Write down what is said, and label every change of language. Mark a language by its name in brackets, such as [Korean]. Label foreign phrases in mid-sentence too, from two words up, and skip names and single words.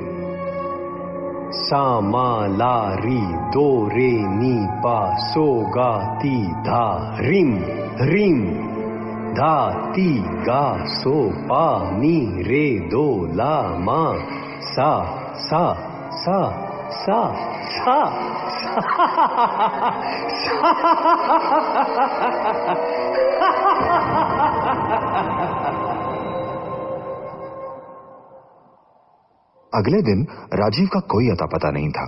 [Hindi] सा मा ला री दो रे नी पा सो गा ती धा रिम रिम धा ती गा सो पा नी रे दो ला मा सा सा सा सा सा अगले दिन राजीव का कोई अता पता नहीं था।